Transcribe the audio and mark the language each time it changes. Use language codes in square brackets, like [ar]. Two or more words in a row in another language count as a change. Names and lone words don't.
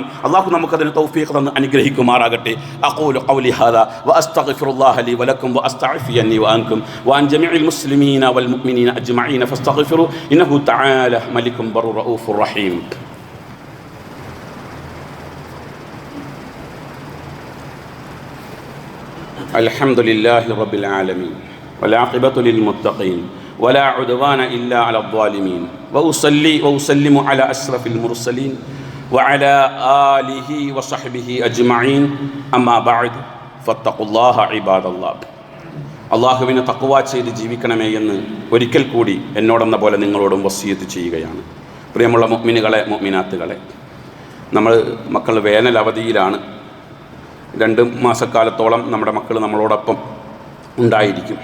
[ml] അല്ലാഹു നമുക്കതിന് തൗഫീഖ് തന്ന് അനുഗ്രഹിക്കുമാറാകട്ടെ. [ar] أقول قولي هذا وأستغفر الله لي ولكم وأستغفرني وعنكم وعن جميع المسلمين والمؤمنين أجمعين فاستغفروا إنه تعالى ملك بر رؤوف رحيم. الحمد لله رب العالمين والعاقبة للمتقين ولا عدوان إلا على الظالمين وأصلي وأسلم على أشرف المرسلين وعلى آله وصحبه أجمعين أما بعد فاتقوا الله عباد الله. [ml] അള്ളാഹുവിനെ തഖ്വ ചെയ്ത് ജീവിക്കണമേ എന്ന് ഒരിക്കൽ കൂടി എന്നോടെന്ന പോലെ നിങ്ങളോടും വസിയത്ത് ചെയ്യുകയാണ്. പ്രിയമുള്ള മുഅ്മിനുകളെ, മുഅ്മിനാത്തുകളെ, നമ്മൾ മക്കൾ വേനൽ അവധിയിലാണ്. 2 മാസക്കാലത്തോളം നമ്മുടെ മക്കൾ നമ്മളോടൊപ്പം ഉണ്ടായിരിക്കും.